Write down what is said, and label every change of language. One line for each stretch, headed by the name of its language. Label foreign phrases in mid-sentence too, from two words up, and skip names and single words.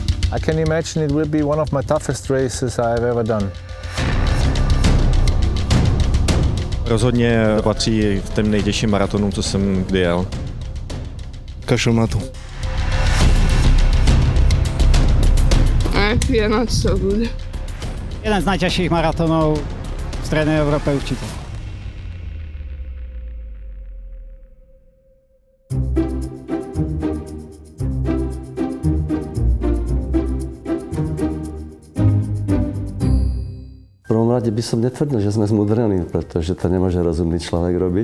English: I can imagine it will be one of my toughest races I've ever done.
Czech: Rozhodně patří k těm nejtěžším maratonům, co jsem kdy jel. Kašel na to.
English: I feel not so good.
Slovak: Jeden z najťažších maratónov v Strednej Európe určite. V prvom rade by som netvrdil, že sme zmudrení, pretože to nemôže rozumný človek robiť.